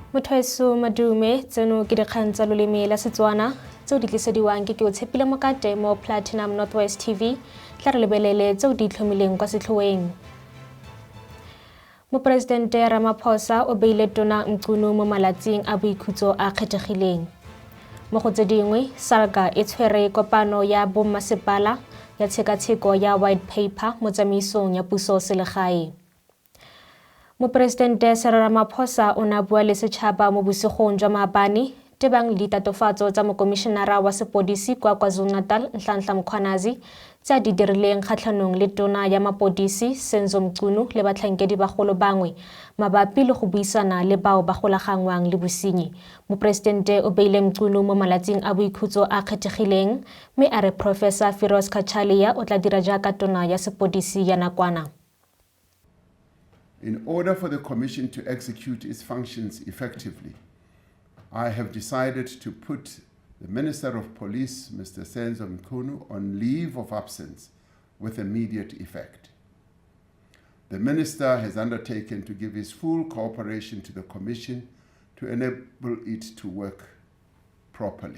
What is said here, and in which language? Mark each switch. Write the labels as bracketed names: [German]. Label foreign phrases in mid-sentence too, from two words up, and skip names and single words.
[Tswana] Bathweso madume tseno ke dikgang tsa loleme la Setswana tseo di tlisediwang ke Keotshepile Mokate mo Platinum Northwest TV tla re lebelele tseo di itlhomileng kwa setlhoeng. Moporesidente Ramaphosa o beile tona Mcunu mo malatsing a boikhutso a kgethegileng. Mo go tse dingwe, SALGA e tshwere kopano ya bommasepala ya tshekatsheko ya [English] white paper [Tswana] mo tsamaisong ya puso-selegae. Moporesidente Ramaphosa o na bua le setšhaba mo bosigong jwa maabane tebang le ditatofatso tsa mokomišenara wa sepodisi kwa KwaZulu-Natal Nhlanhla Mkhwanazi tse a di dirileng kgatlhanong le tona ya mapodisi Mcunu le batlhankedi bagolo bangwe mabapi le go buisana le bao ba golagangwang le bosenyi. Moporesidente o beile Mcunu mo malatsing a boikhutso a kgethegileng mme a re Professor Kgethegileng o tla dira jaaka tona ya sepodisi ya nakwana. [English] In order for the Commission to execute its functions effectively, I have decided to put the Minister of Police, Mr. Mcunu, on leave of absence with immediate effect. The Minister has undertaken to give his full cooperation to the Commission to enable it to work properly.